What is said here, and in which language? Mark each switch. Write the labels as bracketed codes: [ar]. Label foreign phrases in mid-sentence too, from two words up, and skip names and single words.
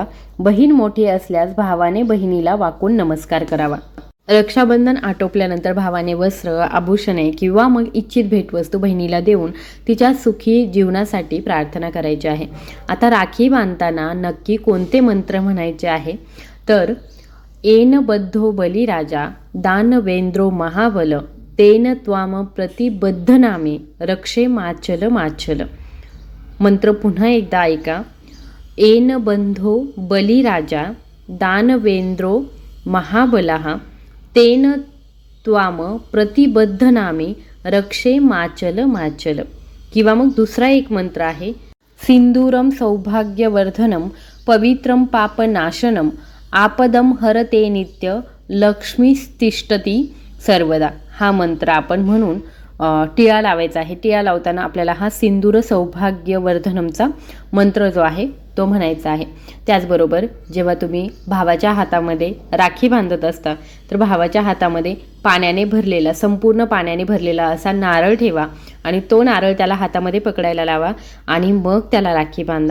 [mr] बहीण मोठी असल्यास भावाने बहिणीला वाकून नमस्कार करावा. रक्षाबंधन आटोपल्यानंतर भावाने वस्त्र, आभूषणे किंवा मग इच्छित भेटवस्तू बहिणीला देऊन तिच्या सुखी जीवनासाठी प्रार्थना करायची आहे. आता राखी बांधताना नक्की कोणते मंत्र म्हणायचे आहे तर [sa] येन बद्धो बलिराजा दानवेंद्रो महाबल तेन त्वाम प्रतिबद्धनामे रक्षे माचल माचल. [mr] मंत्र पुन्हा एकदा ऐका. [sa] येन बंधो बलिराजा दानवेंद्रो महाबलः तेन त्वाम प्रतिबद्धनामे रक्षे माचल माचल. [mr] किंवा मग दुसरा एक मंत्र आहे. [sa] सिंदूरम सौभाग्यवर्धनम पवित्रम पापनाशनम आपदम हरते नित्य लक्ष्मीस्तिष्ठती सर्वदा. [mr] हा मंत्र आपण म्हणून टिळा लावायचा आहे. टिळा लावताना आपल्याला हा सिंदूर सौभाग्यवर्धनमचा मंत्र जो आहे तो म्हणायचा आहे. त्याचबरोबर जेव्हा तुम्ही भावाच्या हातामध्ये राखी बांधत असता तर भावाच्या हातामध्ये पाण्याने भरलेला, संपूर्ण पाण्याने भरलेला असा नारळ ठेवा आणि तो नारळ त्याला हातामध्ये पकडायला लावा आणि मग त्याला राखी बांधा.